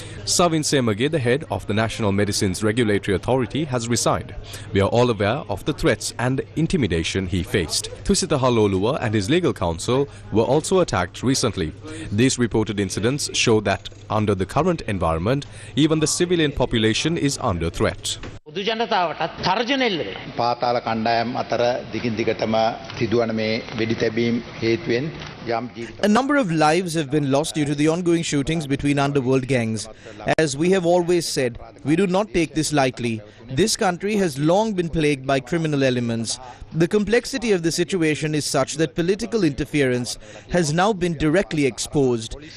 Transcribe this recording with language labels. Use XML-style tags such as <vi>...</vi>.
<en>Savin Semage, the head of the National Medicines Regulatory Authority, has resigned. We are all aware of the threats and intimidation he faced. Thusita Haloluwa and his legal counsel were also attacked recently. These reported incidents show that under the current environment, even the civilian population is under threat.</en> <si>පාතාල කණ්ඩායම් අතර දිගින් දිගටම සිදුවන මේ වෙඩි තැබීම් හේතුවෙන්</si> <en>A number of lives have been lost due to the ongoing shootings between underworld gangs. As we have always said, we do not take this lightly. This country has long been plagued by criminal elements. The complexity of the situation is such that political interference has now been directly exposed.</en>